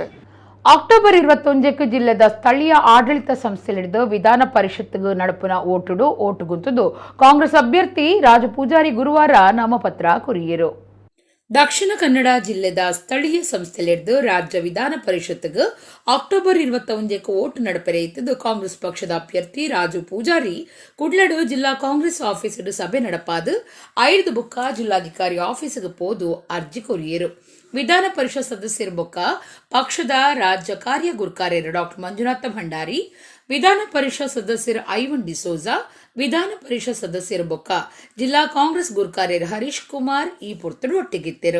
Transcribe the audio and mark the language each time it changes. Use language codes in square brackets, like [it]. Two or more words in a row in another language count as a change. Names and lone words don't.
[tcy] ಅಕ್ಟೋಬರ್ 21ಕ್ಕೆ ಜಿಲ್ಲೆದ ಸ್ಥಳೀಯ ಆಡಳಿತ ಸಂಸ್ಥೆಲಿಡಿದು ವಿಧಾನ ಪರಿಷತ್ಗೆ ನಡಪುನ ಓಟು ಗುಂತುದು ಕಾಂಗ್ರೆಸ್ ಅಭ್ಯರ್ಥಿ ರಾಜು ಪೂಜಾರಿ ಗುರುವಾರ ನಾಮಪತ್ರ ಕೊರಿಯರು. ದಕ್ಷಿಣ ಕನ್ನಡ ಜಿಲ್ಲೆದ ಸ್ಥಳೀಯ ಸಂಸ್ಥೆಲಿಡಿದು ರಾಜ್ಯ ವಿಧಾನ ಪರಿಷತ್ಗೆ ಅಕ್ಟೋಬರ್ 21ಕ್ಕೆ ಓಟು ನಡಪೆರೆಯಿತು. ಕಾಂಗ್ರೆಸ್ ಪಕ್ಷದ ಅಭ್ಯರ್ಥಿ ರಾಜು ಪೂಜಾರಿ ಕುಡ್ಲಡು ಜಿಲ್ಲಾ ಕಾಂಗ್ರೆಸ್ ಆಫೀಸಡು ಸಭೆ ನಡಪಾದು 5 ಬುಕ್ಕ ಜಿಲ್ಲಾಧಿಕಾರಿ ಆಫೀಸಿಗೆ ಪೋದು ಅರ್ಜಿ ಕೊರಿಯರು. ವಿಧಾನ ಪರಿಷತ್ ಸದಸ್ಯರು ಬೊಕ್ಕ ಪಕ್ಷದ ರಾಜ್ಯ ಕಾರ್ಯ ಗುರ್ಕಾರ್ಯರು ಡಾಕ್ಟರ್ ಮಂಜುನಾಥ ಭಂಡಾರಿ, ವಿಧಾನ ಪರಿಷತ್ ಸದಸ್ಯರು ಐವನ್ ಡಿಸೋಜಾ, ವಿಧಾನ ಪರಿಷತ್ ಸದಸ್ಯರು ಬೊಕ್ಕ ಜಿಲ್ಲಾ ಕಾಂಗ್ರೆಸ್ ಗುರ್ಕಾರ್ಯರು ಹರೀಶ್ ಕುಮಾರ್ ಈ ಪೊರ್ತುಡು ಒಟ್ಟಿಗಿತ್ತರು.